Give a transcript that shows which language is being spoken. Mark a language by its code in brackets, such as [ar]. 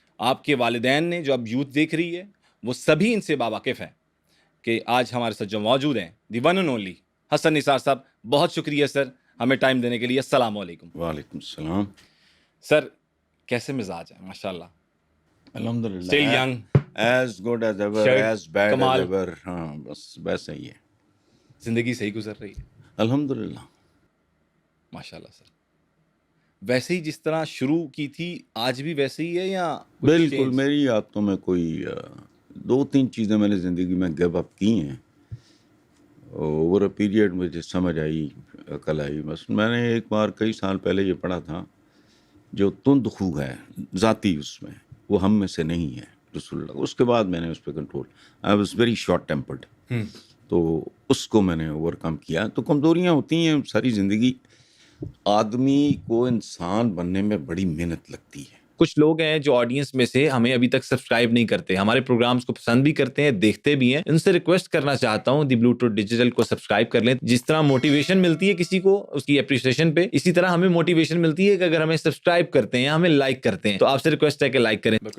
[ur] آپ کے والدین نے جو اب یوتھ دیکھ رہی ہے وہ سبھی ان سے باواقف ہیں کہ آج ہمارے ساتھ جو موجود ہیں [en] the one and only [ur] حسن نثار صاحب. بہت شکریہ سر ہمیں ٹائم دینے کے لیے. السلام علیکم. وعلیکم السلام. سر کیسے مزاج ہے؟ ماشاء اللہ. الحمدللہ. [en] Still young. As good as ever, as bad as ever. [ur] ہاں بس ویسا ہی ہے. زندگی صحیح گزر رہی ہے الحمدللہ. ماشاء اللہ سر. ویسے ہی جس طرح شروع کی تھی آج بھی ویسے ہی ہے یا بالکل. میری یادوں میں کوئی 2-3 چیزیں میں نے زندگی میں گیو اپ کی ہیں. [en] over a period [ur] مجھے سمجھ آئی, عقل آئی. بس میں نے ایک بار کئی سال پہلے یہ پڑھا تھا, جو تند خو ہے ذاتی اس میں, وہ ہم میں سے نہیں ہے رسول اللہ. اس کے بعد میں نے اس پہ control. [en] I was very short tempered. [ur] تو اس کو میں نے اوور کم کیا. تو کمزوریاں ہوتی ہیں ساری زندگی. آدمی کو انسان بننے میں بڑی محنت لگتی ہے. کچھ لوگ ہیں جو آڈینس میں سے ہمیں ابھی تک سبسکرائب نہیں کرتے, ہمارے پروگرامز کو پسند بھی کرتے ہیں, دیکھتے بھی ہیں. ان سے ریکویسٹ کرنا چاہتا ہوں دی بلوٹوتھ ڈیجیٹل کو سبسکرائب کر لیں. جس طرح موٹیویشن ملتی ہے کسی کو اس کی اپریشیشن پہ, اسی طرح ہمیں موٹیویشن ملتی ہے کہ اگر ہمیں سبسکرائب کرتے ہیں, ہمیں لائک کرتے ہیں, تو آپ سے ریکویسٹ ہے کہ لائک کریں.